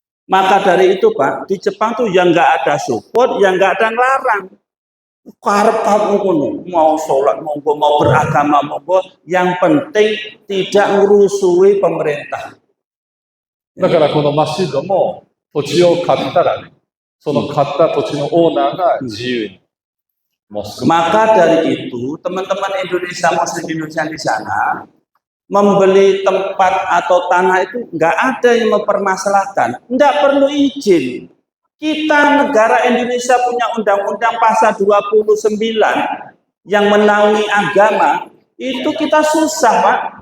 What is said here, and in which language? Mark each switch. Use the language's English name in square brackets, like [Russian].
[Indonesian] Maka dari itu Pak, di Jepang tuh yang nggak ada support, yang nggak ada ngelarang. Karep kamu mau sholat, mau beragama, yang penting tidak merusui pemerintah. [Japanese] だからこのマシドも土地を買ったらね、その買った土地のオーナーが自由に。 [Indonesian] Maka dari itu, teman-teman Indonesia, Muslim Indonesia di sana, membeli tempat atau tanah itu nggak ada yang mempermasalahkan, nggak perlu izin. Kita negara Indonesia punya undang-undang pasal 29 yang menaungi agama, itu kita susah Pak.